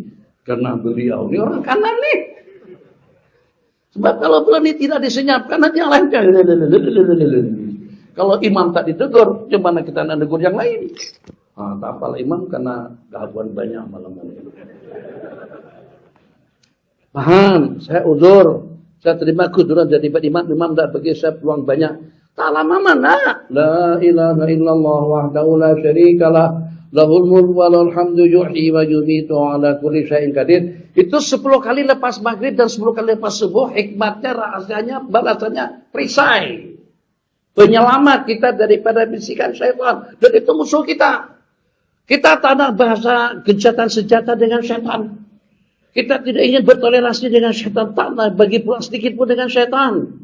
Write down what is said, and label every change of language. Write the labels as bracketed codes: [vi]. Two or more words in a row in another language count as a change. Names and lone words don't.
[ms] Karena beliau ini orang kanan nih. Sebab kalau belum ini tidak disenyapkan, nanti yang lain. Kalau imam tak ditegur, gimana kita nak negur yang lain? Tak apalah imam, karena gangguan banyak malam-malam. Paham? Saya uzur. Saya terima kuduran jadi imam tak bagi saya peluang banyak. Tak lama mana? [ar] لا إله إلا الله وحده لا شريك له له الملك وله الحمد يحيي ويميت على كل شيء قدير. [ms] Itu 10 kali lepas maghrib dan 10 kali lepas subuh. Hikmatnya, rahasianya, balasannya perisai. Penyelamat kita daripada bisikan syaitan. Dan itu musuh kita. Kita tak nak bahasa gencatan senjata dengan syaitan. Kita tidak ingin bertoleransi dengan syaitan. Tak nak bagi pulang sedikit pun dengan syaitan.